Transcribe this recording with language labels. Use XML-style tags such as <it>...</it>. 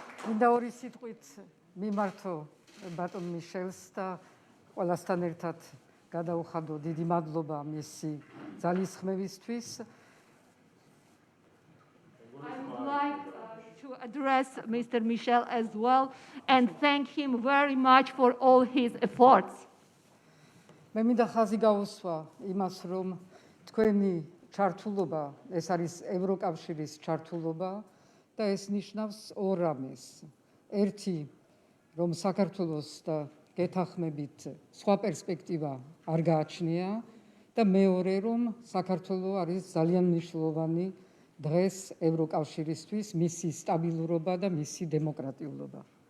<ka>მინდა ორი სიტყვით მიმართო ბატონ მიშელს და ყველასთან ერთად გადაუხადო დიდი მადლობა მისი ძალისხმევისთვის.</ka> <en>I would like to address Mr. Michel as well and thank him very much for all his efforts.</en> <ka>მე მინდა ხაზი გაუსვა იმას, რომ თქვენი ჩართულობა, ეს არის ევროკავშირის ჩართულობა და ეს ნიშნავს ორ რამეს. ერთი, რომ საქართველოს და გეთანხმებით სხვა პერსპექტივა არ გააჩნია და მეორე, რომ საქართველო არის ძალიან მნიშვნელოვანი დღეს ევროკავშირისთვის, მისი სტაბილურობა და მისი დემოკრატიულობა.</ka>